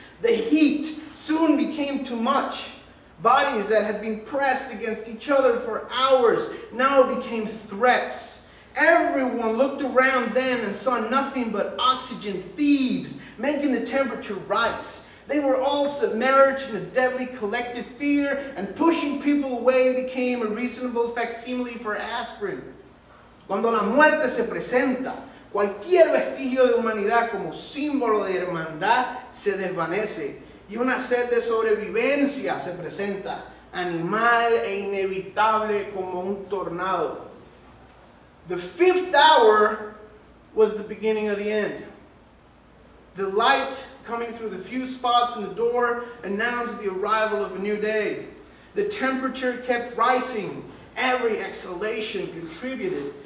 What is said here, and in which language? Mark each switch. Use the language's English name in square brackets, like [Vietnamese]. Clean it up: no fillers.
[English] The heat soon became too much. Bodies that had been pressed against each other for hours now became threats. Everyone looked around then and saw nothing but oxygen thieves making the temperature rise. They were all submerged in a deadly collective fear, and pushing people away became a reasonable facsimile for aspirin. [Spanish] Cuando la muerte se presenta, cualquier vestigio de humanidad como símbolo de hermandad se desvanece, y una sed de sobrevivencia se presenta, animal e inevitable como un tornado. [English] The fifth hour was the beginning of the end. The light coming through the few spots in the door announced the arrival of a new day. The temperature kept rising. Every exhalation contributed.